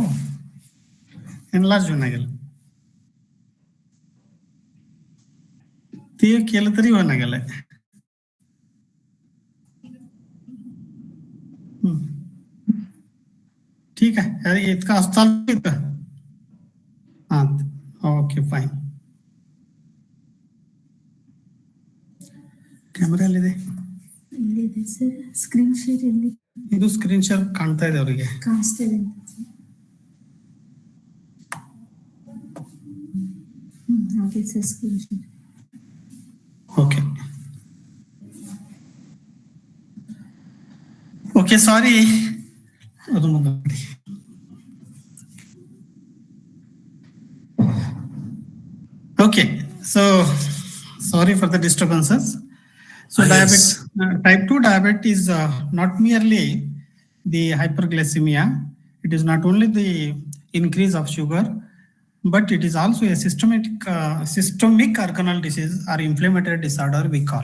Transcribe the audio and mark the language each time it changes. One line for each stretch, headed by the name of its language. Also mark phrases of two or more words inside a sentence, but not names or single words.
Marathi: एनलार्ज होईना गेलं. ते केलं तरी होईना गेलंय. ठीक आहे. इतका चालू का? हा.
English: okay fine.
Kannada: ಕ್ಯಾಮರಾ ಎಲ್ಲಿದೆ? ಇಲ್ಲಿದೆ ಸರ್.
English: screen share
Kannada: ಎಲ್ಲಿ? ಇದು
English: screen share
Kannada: ಕಾಣ್ತಾ ಇದೆ ಅವರಿಗೆ. ಕಾಣಿಸ್ತಾ ಇದೆ. ಹಾಗೆ ಸರ್
English: screen share. Okay. Okay sorry.
Kannada: ಅದು ಮುಂದೆ. ಓಕೆ.
English: ಸೊ sorry for the disturbances. So diabetes, type 2 diabetes is not merely the hyperglycemia. It is not only the increase of sugar, but it is also a systemic organal disease or inflammatory disorder we call.